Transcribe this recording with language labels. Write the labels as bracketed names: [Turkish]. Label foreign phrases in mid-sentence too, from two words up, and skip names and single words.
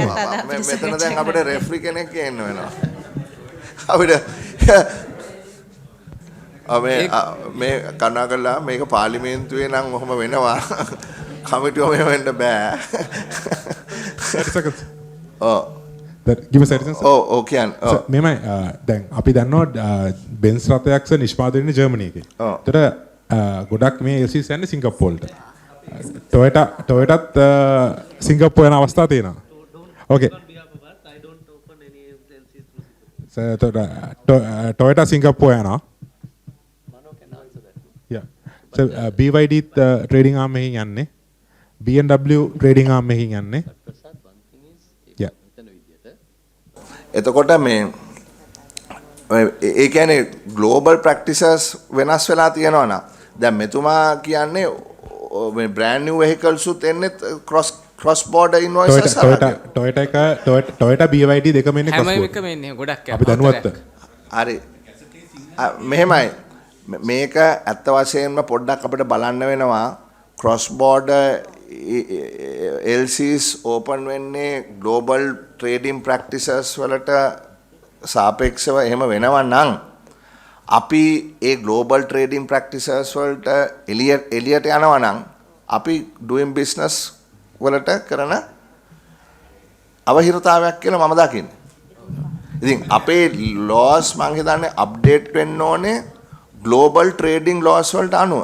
[Sinhala] මෙතන දැන් අපිට රෙෆරි කෙනෙක් ගේන්න වෙනවා. අපිට මේ කනගලා මේක පාර්ලිමේන්තුවේ නම් ඔහොම වෙනවා. කමිටුව මෙහෙම වෙන්න බෑ. [English] 30 seconds. [Sinhala] ඔව්. [English] give me 30 seconds. [Sinhala] ඔව් කියන්නේ. මෙමය දැන් අපි දන්නවා බෙන්ස් රථයක් නිෂ්පාදනය වෙන්නේ ජර්මනි එකේ. ඒතර ගොඩක් මේ LCs යන්නේ සිංගප්පූර් වලට. ටොයටත් සිංගප්පූර් යන අවස්ථා තියෙනවා. ඕකේ. Toyota Singapore යනවා. [English] Yeah. So BYD trading arm [Sinhala] එකකින් යන්නේ. [English] BMW trading arm [Sinhala] එකකින් යන්නේ. [English] Yeah. [Sinhala] එතකොට මේ ඒ කියන්නේ [English] global practices [Sinhala] වෙනස් වෙලා තියෙනවා නම් දැන් මෙතුමා කියන්නේ මේ [English] brand new vehicles [Sinhala] උත් එන්නේ [English] cross border invoices [Sinhala] Toyota BYD දෙකම එන්නේ [English] cross border. [Sinhala] හැම එකම එන්නේ ගොඩක් අපි දැනුවත්. හරි. මෙහෙමයි. මේක ඇත්ත වශයෙන්ම පොඩ්ඩක් අපිට බලන්න වෙනවා [English] cross border LCs open [Sinhala] වෙන්නේ [English] global trading practices [Sinhala] වලට සාපේක්ෂව එහෙම වෙනවා නම් අපි ඒ [English] global trading practices [Sinhala] වලට එළියට යනවා නම් අපි [English] doing business [Sinhala] වලට කරන අවහිරතාවයක් කියලා මම දකින්නේ. ඉතින් අපේ laws මම හිතන්නේ අප්ඩේට් වෙන්න ඕනේ [English] global trading laws [Sinhala] වලට අනුව.